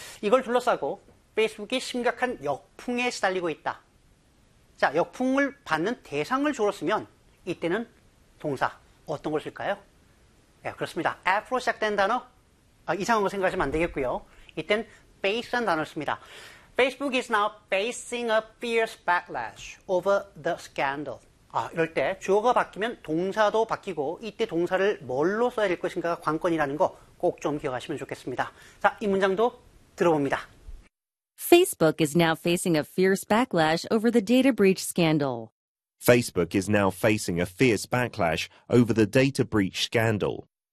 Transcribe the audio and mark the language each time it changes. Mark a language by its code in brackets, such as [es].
[ko] 이걸 둘러싸고 페이스북이 심각한 역풍에 시달리고 있다. 자, 역풍을 받는 대상을 주어로 쓰면 이때는 동사 어떤 걸 쓸까요? 네, 그렇습니다. F로 시작된 단어 이상한 거 생각하시면 안 되겠고요. 이때는 face라는 단어를 씁니다. [en] Facebook is now facing a fierce backlash over the scandal. [ko] 아, 이럴 때 주어가 바뀌면 동사도 바뀌고 이때 동사를 뭘로 써야 될 것인가가 관건이라는 거 꼭 좀 기억하시면 좋겠습니다. 자, 이 문장도 들어봅니다. [en] Facebook is now facing a fierce backlash over the data breach scandal. Facebook is now facing a fierce backlash over the data breach scandal.